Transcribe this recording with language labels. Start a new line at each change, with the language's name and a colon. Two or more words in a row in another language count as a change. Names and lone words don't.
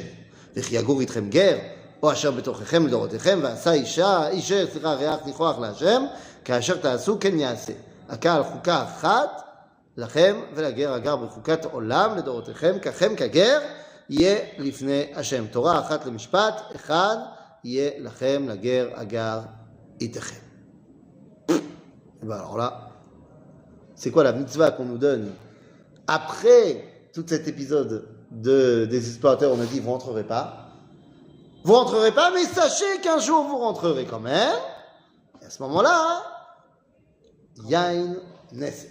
Hebrew: וכי יגור איתכם גר, או אשר בתוככם לדורותיכם, ועשה אישר ריח ניחוח להשם, כאשר תעשו כן יעשה. הקהל חוקה אחת, לכם ולגר הגר בחוקת עולם לדורותיכם, ככם כגר, יהיה לפני השם. תורה אחת למשפט, אחד יהיה לכם לגר הגר איתכם.
French: Alors là, c'est quoi la mitzvah qu'on nous donne? Après tout cet épisode des explorateurs, on a dit vous rentrerez pas. Vous rentrerez pas, mais sachez qu'un jour vous rentrerez quand même. Et à ce moment-là,
Hebrew: יין נסך.